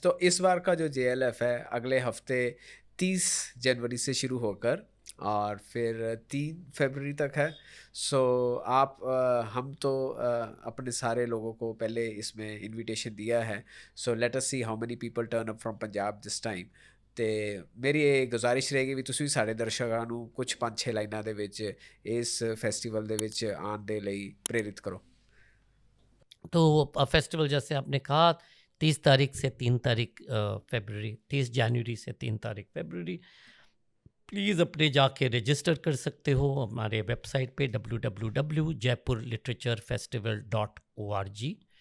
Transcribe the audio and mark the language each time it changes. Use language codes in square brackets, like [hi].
[hi] तो इस बार का जो JLF है अगले हफ्ते 30 जनवरी से शुरू होकर और फिर 3 फरवरी तक है। सो आप हम तो अपने सारे लोगों को पहले इसमें इनविटेशन दिया है। [en] So let us see how many people turn up from Punjab this time. [pa] ਤੇ ਮੇਰੀ ਇਹ ਗੁਜ਼ਾਰਿਸ਼ ਰਹੇਗੀ ਵੀ ਤੁਸੀਂ ਵੀ ਸਾਡੇ ਦਰਸ਼ਕਾਂ ਨੂੰ ਕੁਝ 5-6 ਲਾਈਨਾਂ ਦੇ ਵਿੱਚ ਇਸ ਫੈਸਟੀਵਲ ਦੇ ਵਿੱਚ ਆਉਣ ਦੇ ਲਈ ਪ੍ਰੇਰਿਤ ਕਰੋ। [hi] तो फेस्टिवल जैसे आपने कहा 30 तारीख से 3 तारीख फरवरी, 30 जनवरी से 3 तारीख फरवरी, प्लीज़ अपने जाके रजिस्टर कर सकते हो हमारे वेबसाइट पे www.jaipurliteraturefestival.org।